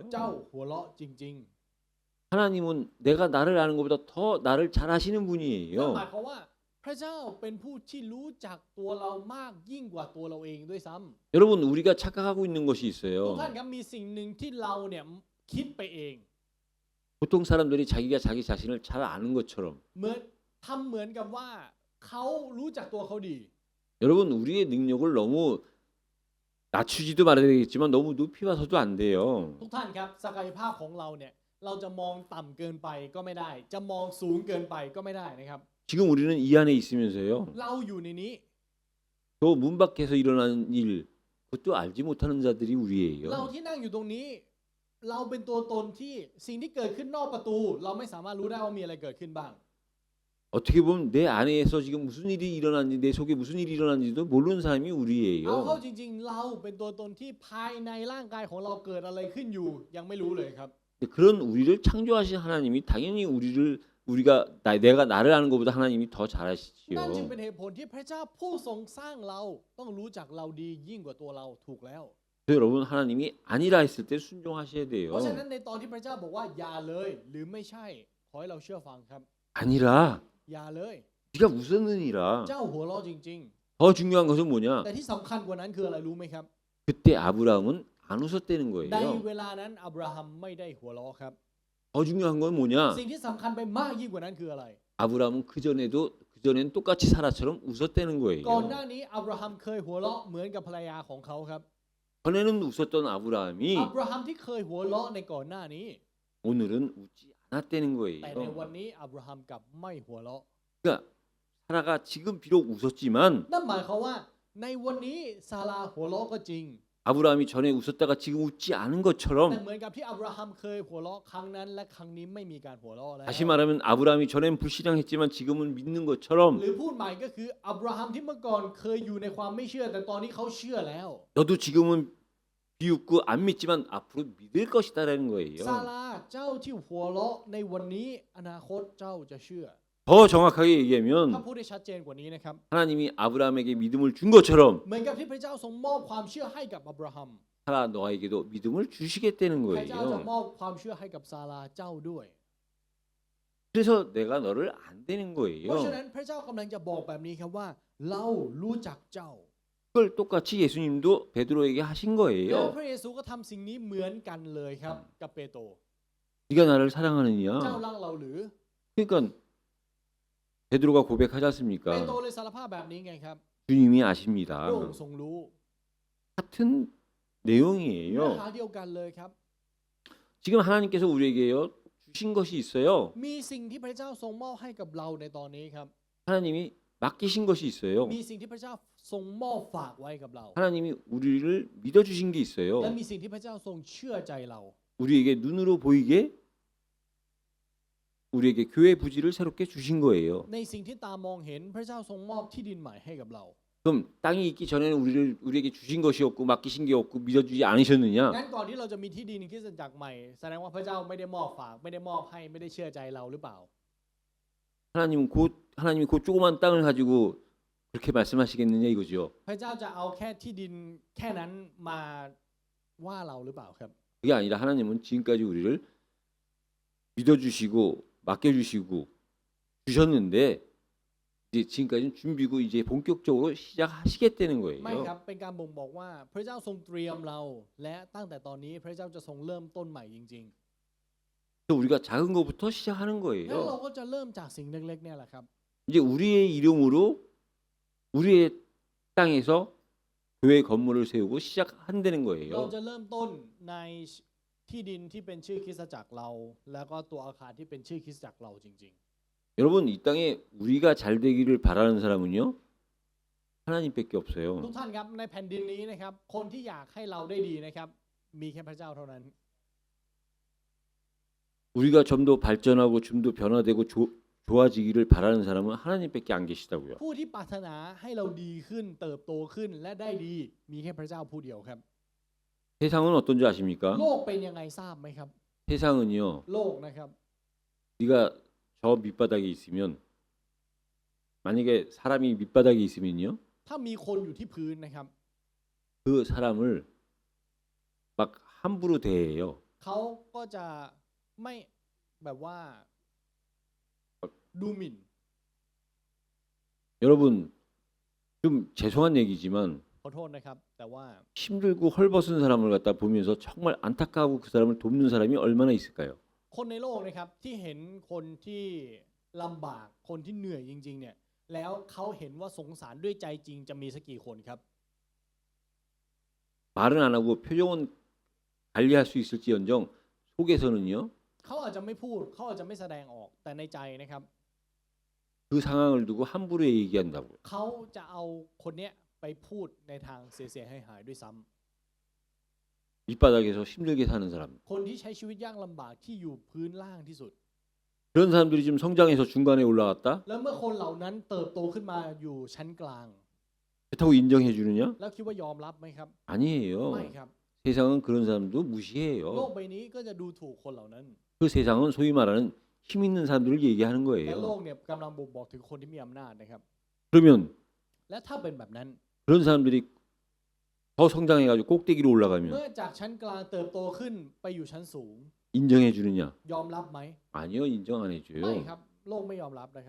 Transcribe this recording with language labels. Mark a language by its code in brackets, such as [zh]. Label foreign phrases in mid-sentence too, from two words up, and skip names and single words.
[th] เจ้าหัวเราะจริง [ko] 하나님은 내가 나를 아는 것보다 더 나를 잘 아시는 [th] ๆนั่นห [ko] 분이에요. [th] มายความว่าพระเจ้าเป็นผู้ที่รู้จักตัวเรามากยิ่งกว่าตัวเราเองด้วยซ้ำ [ko] 여러분 우리가 착각하고 있는 것이 [th] ทุก [ko] 있어요. [th] ท่านครับมีสิ่งหนึ่งที่เราเนี่ยคิดไปเอง [ko] 보통 사람들이 자기가 자기 자신을 잘 아는 것처럼 [th] เหมือนทำเหมือนกับว่าเขารู้จักตัวเขาดี [ko] 여러분 우리의 능력을 너무 낮추지도 말아야 되겠지만 너무 높이 봐서도 안 돼요. [th] ทุกท่านครับศักยภาพของเราเนี่ยเราจะมองต่ำเกินไปก็ไม่ได้ จะมองสูงเกินไปก็ไม่ได้นะครับ [ko] 지금 우리는 이 안에 있으면서요. [th] เราอยู่ในนี้ [ko] 저 문 밖에서 일어나는 일 그것도 알지 못하는 자들이 [th] เรา [ko] 우리예요. [th] ที่นั่งอยู่ตรงนี้ เราเป็นตัวตนที่สิ่งที่เกิดขึ้นนอกประตู เราไม่สามารถรู้ได้ว่ามีอะไรเกิดขึ้นบ้าง [ko] 어떻게 보면 내 안에서 지금 무슨 일이 일어났는지 내 속에 무슨 일이 일어났는지도 모르는 사람이 [th] เอาเข้า [ko] 우리예요. [th] จริง ๆ เราเป็นตัวตนที่ภายในร่างกายของเราเกิดอะไรขึ้นอยู่ ยังไม่รู้เลยครับ [ko] 그런 우리를 창조하신 하나님이 당연히 우리가 내가 나를 아는 것보다 하나님이 더 잘 [th] นั่นจึง [ko] 아시지요. [th] เป็นเหตุผลที่พระเจ้าผู้ทรงสร้างเราต้องรู้จักเราดียิ่งกว่าตัวเราถูกแล้ว [ko] 그래서 여러분 하나님이 아니라 했을 때 순종하셔야 [th] เพราะฉะนั้ [ko] 돼요. [th] นในตอนที่พระเจ้าบอกว่าอย่าเลย หรือไม่ใช่ขอให้เราเชื่อฟังครับ [ko] 아니라 [th] อย่าเลย [ko] 네가 웃었느니라. [th] เจ้าหัวเราะจริง [ko] 더 중요한 것은 [th] ๆ [ko] 뭐냐? [th] แต่ที่สำคัญกว่านั้นคืออะไรรู้ไหมครับ [ko] 그때 아브라함은 안 웃었다는 [th] ใน [ko] 거예요. [th] เวลานั้นอับราฮัมไม่ได้หัวเราะครับ [ko] 더 중요한 건 뭐냐? [th] สิ่งที่สำคัญไปมากยิ่งกว่านั้นคืออะไร [ko] 아브라함은 그전엔 똑같이 사라처럼 웃었다는 [th] ก่อนห [ko] 거예요. [th] น้านี้อับราฮัมเคยหัวเราะเหมือนกับภรรยาของเขาครับ [ko] 전에는 웃었던 아브라함이 [th] อับราฮัมที่เคยหัวเราะในก่อนหน้านี้ [ko] 오늘은 웃지 않았다는 [th] แต่ในวัน [ko] 거예요. [th] นี้อับราฮัมกลับไม่หัวเราะ [ko] 그러니까 사라가 지금 비록 웃었지만 [th] นั่นหมายความว่า ในวันนี้ซาราหัวเราะก็จริง [ko] 아브라함이 전에 웃었다가 지금 웃지 않은 [th] แต่ [ko] 것처럼 [th] เหมือนกับที่อับราฮัมเคยหัวเราะครั้งนั้นและครั้งนี้ไม่มีการหัวเราะแล้ว [ko] 다시 말하면 아브라함이 전엔 불신앙했지만 지금은 믿는 [th] ห [ko] 것처럼 [th] รือพูดใหม่ก็คืออับราฮัมที่เมื่อก่อนเคยอยู่ในความไม่เชื่อ แต่ตอนนี้เขาเชื่อแล้ว [ko] 너도 지금은 비웃고 안 믿지만 앞으로 믿을 것이다라는 [th] ซา [ko] 거예요. [th] ราเจ้าที่หัวเราะในวันนี้อนาคตเจ้าจะเชื่อ [ko] 더 정확하게 [th] ถ้า [ko] 얘기하면 [th] พูดได้ชัดเจนกว่านี้นะครับ [ko] 하나님이 아브라함에게 믿음을 준 것처럼 [th] เหมือนกับที่พระเจ้าทรงมอบความเชื่อให้กับอับราฮัม [ko] 사라 너에게도 믿음을 주시겠다는 [th] พระเจ้าจะ [ko] 거예요. [th] มอบความเชื่อให้กับซาราเจ้าด้วย [ko] 그래서 내가 너를 안 되는 [th] เพราะฉะนั้ [ko] 거예요. [th] นพระเจ้ากำลังจะบอกแบบนี้ครับว่า เรารู้จักเจ้า [ko] 그걸 똑같이 예수님도 베드로에게 하신 [th] แล้ว [ko] 거예요. [th] พระเยซูก็ทำสิ่งนี้เหมือนกันเลยครับ กับเปโตร [ko] 네가 나를 [th] เจ้า [ko] 사랑하느냐? [th] รักเราหรือ [ko] 그러니까 베드로가 고백하지 [th] เปโตร [ko] 않습니까? [th] เลยสารภาพแบบนี้ไงครับ [ko] 주님이 [th] พระอง [ko] 아십니다. [th] ค์ทรงรู้ [ko] 같은 [th] เนื้อ [ko] 내용이에요. [th] หาเดียวกันเลยครับ [ko] 지금 하나님께서 우리에게요 주신 것이 있어요. [th] มีสิ่งที่พระเจ้าทรงมอบให้กับเราในตอนนี้ครับ [ko] 하나님이 맡기신 것이 있어요. [th] มีสิ่งที่พระเจ้าทรงมอบฝากไว้กับเรา [ko] 하나님이 우리를 믿어주신 게 [th] และ [ko] 있어요. [th] มีสิ่งที่พระเจ้าทรงเชื่อใจเรา [ko] 우리에게 눈으로 보이게 우리에게 교회 부지를 새롭게 주신 거예요. [th] ในสิ่งที่ตามองเห็นพระเจ้าทรงมอบที่ดินใหม่ให้กับเรา [ko] 그럼 땅이 있기 전에는 우리에게 주신 것이 없고 맡기신 게 없고 믿어주지 않으셨느냐? [th] งั้นก่อนที่เราจะมีที่ดินคริสตจักรใหม่ แสดงว่าพระเจ้าไม่ได้มอบฝากไม่ได้มอบให้ไม่ได้เชื่อใจเราหรือเปล่า [ko] 하나님이 그 조그만 땅을 가지고 그렇게 말씀하시겠느냐 이거죠. [th] พระเจ้าจะเอาแค่ที่ดินแค่นั้นมาว่าเราหรือเปล่าครับ [ko] 그게 아니라 하나님은 지금까지 우리를 믿어주시고 맡겨주시고 주셨는데 이제 지금까지는 준비고 이제 본격적으로 시작하시겠다는 [th] ไม่ค [ko] 거예요. [th] รับเป็นการบ่งบอกว่าพระเจ้าทรงเตรียมเราและตั้งแต่ตอนนี้พระเจ้าจะทรงเริ่มต้นใหม่จริง [ko] 그래서 우리가 작은 것부터 시작하는 [th] ๆแล้วเรา [ko] 거예요. [th] ก็จะเริ่มจากสิ่งเล็กๆเนี่ยแหละครับ [ko] 이제 우리의 이름으로 우리의 땅에서 교회 건물을 세우고 시작한다는 [th] เรา [ko] 거예요. [th] จะเริ่มต้นในที่ดินที่เป็นชื่อคริสตจักรเรา แล้วก็ตัวอาคารที่เป็นชื่อคริสตจักรเราจริง [ko] 여러분 이 땅에 우리가 잘 되기를 바라는 사람은요 하나님밖에 [th] ๆ [ko] 없어요. [th] ทุกท่านครับในแผ่นดินนี้นะครับคนที่อยากให้เราได้ดีนะครับมีแค่พระเจ้าเท่านั้น [ko] 우리가 좀 더 발전하고 좀 더 변화되고 좋아지기를 바라는 사람은 하나님밖에 안 계시다고요. [th] ผู้ที่ปรารถนาให้เราดีขึ้นเติบโตขึ้นและได้ดีมีแค่พระเจ้าผู้เดียวครับ [ko] 세상은 어떤지 아십니까? [th] โลกเป็นยังไงทราบไหมครับ [ko] 세상은요 [th] โลกนะครับ [ko] 네가 저 밑바닥에 있으면 만약에 사람이 밑바닥에 있으면요 [th] ถ้ามีคนอยู่ที่พื้นนะครับ [ko] 그 사람을 막 함부로 대해요. [th] เขาก็จะไม่แบบว่าดูหมิ่น [ko] 여러분 좀 죄송한 얘기지만 [th] ขอโทษนะครับแต่ว่า [ko] 힘들고 헐벗은 사람을 갖다 보면서 정말 안타까워 그 사람을 돕는 사람이 얼마나 있을까요? [th] คนในโลกนะครับที่เห็นคนที่ลำบากคนที่เหนื่อยจริงๆเนี่ยแล้วเขาเห็นว่าสงสารด้วยใจจริงจะมีสักกี่คนครับ [ko] 말은 안 하고 표정은 관리할 수 있을지언정 속에서는요 [th] เขาอาจจะไม่พูดเขาอาจจะไม่แสดงออกแต่ในใจนะครับ [ko] 그 상황을 두고 함부로 얘기한다고요. [th] เขาจะเอาคนเนี้ยไปพูดในทางเสียหายๆด้วยซ้ำ [ko] 밑바닥에서 힘들게 사는 사람. [th] คนที่ใช้ชีวิตยากลำบากที่อยู่พื้นล่างที่สุด [ko] 그런 사람들이 지금 성장해서 중간에 올라갔다? [th] แล้วเมื่อคนเหล่านั้นเติบโตขึ้นมาอยู่ชั้นกลาง [ko] 그렇다고 인정해 주느냐? [th] แล้วคิดว่ายอมรับไหมครับ [ko] 아니에요. [th] ไม่ครับ [ko] 세상은 그런 사람도 [th] โลก [ko] 무시해요. [th] ใบนี้ก็จะดูถูกคนเหล่านั้น [ko] 그 세상은 소위 말하는 힘 있는 사람들을 얘기하는 [th] และโล [ko] 거예요. [th] กเนี่ยกำลังบ่งบอกถึงคนที่มีอำนาจนะครับ [ko] 그러면 [th] และถ้าเป็นแบบนั้น [ko] 그런 사람들이 더 성장해가지고 꼭대기로 [th] เมื่ [ko] 올라가면 [th] อจากชั้นกลางเติบโตขึ้นไปอยู่ชั้นสูง [ko] 인정해 주느냐? [th] ยอมรับไหม [ko] 아니요, 인정 안 [th] ไม่ [ko] 해줘요. [th] ครับ โลกไม่ยอมรับนะครับ